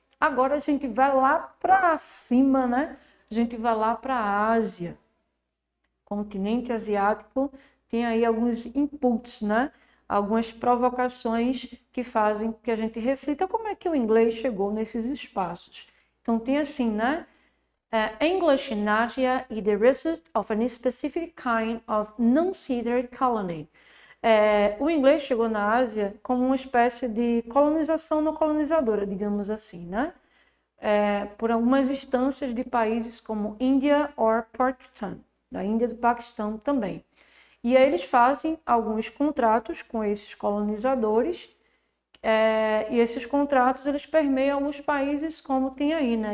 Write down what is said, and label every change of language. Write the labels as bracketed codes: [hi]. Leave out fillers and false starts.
[pt] Agora a gente vai lá para cima, né? A gente vai lá para a Ásia. O continente asiático tem aí alguns inputs, né? Algumas provocações que fazem que a gente reflita como é que o inglês chegou nesses espaços. Então tem assim, né? [en] English in Asia is the result of a specific kind of non-settled colony. [pt] O inglês chegou na Ásia como uma espécie de colonização não colonizadora, digamos assim, né? Por algumas instâncias de países como Índia ou Paquistão, da Índia e do Paquistão também. E aí eles fazem alguns contratos com esses colonizadores, e esses contratos eles permeiam alguns países como tem aí, né?